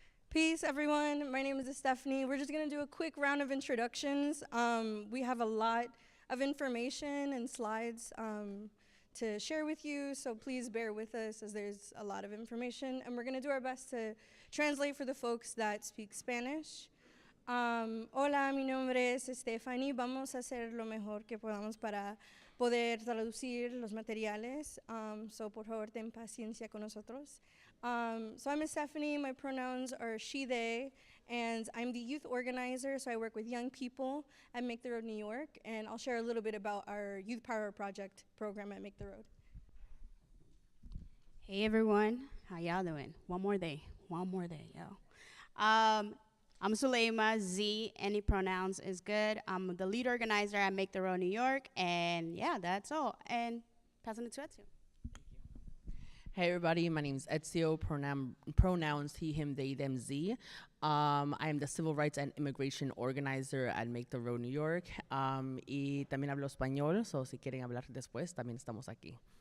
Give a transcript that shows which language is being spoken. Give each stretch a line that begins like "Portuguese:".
English: Peace, everyone. My name is Stephanie. We're just going to do a quick round of introductions. We have a lot of information and slides to share with you, so please bear with us as there's a lot of information, and we're going to do our best to translate for the folks that speak Spanish.
Spanish: Hola, mi nombre es Stephanie. Vamos a hacer lo mejor que podamos para poder traducir los materiales, so por favor ten paciencia con nosotros.
English: So I'm Stephanie, my pronouns are she, they, and I'm the youth organizer, so I work with young people at Make the Road New York, and I'll share a little bit about our Youth Power Project program at Make the Road. Hey everyone, how y'all doing? One more day, yo. I'm Suleima, Z, any pronouns is good. I'm the lead organizer at Make the Road New York, and yeah, that's all. And passing it to Ezio. Hey everybody, my name's Ezio, pronouns he, him, they, them, Z. I am the Civil Rights and Immigration Organizer at Make the Road New York.
Spanish: Y también hablo español, so si quieren hablar después, también estamos aquí.